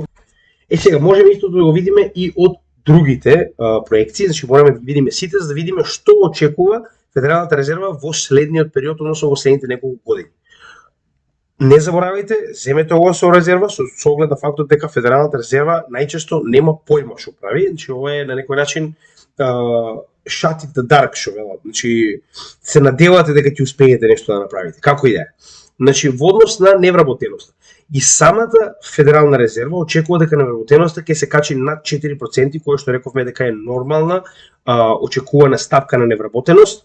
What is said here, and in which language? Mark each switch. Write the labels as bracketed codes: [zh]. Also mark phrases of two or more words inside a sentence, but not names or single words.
[mk] Сега можеме исто да го видиме и од другите проекции, значи мораме да видиме сите за да видиме што очекува Федералната резерва во следниот период, односно во следните неколку години. Не заборавајте, земете ова со резерва со оглед на фактот дека Федералната резерва најчесто нема појма што прави, значи ова е на некој начин [en] shot in the dark [mk] што велат, значи се надевате дека ќе успеете нешто да направите, како и да е. Значи во однос на невработеноста. И самата Федерална резерва очекува дека невработеноста ќе се качи над 4%, која што рековме дека е нормална очекувана стапка на невработеност.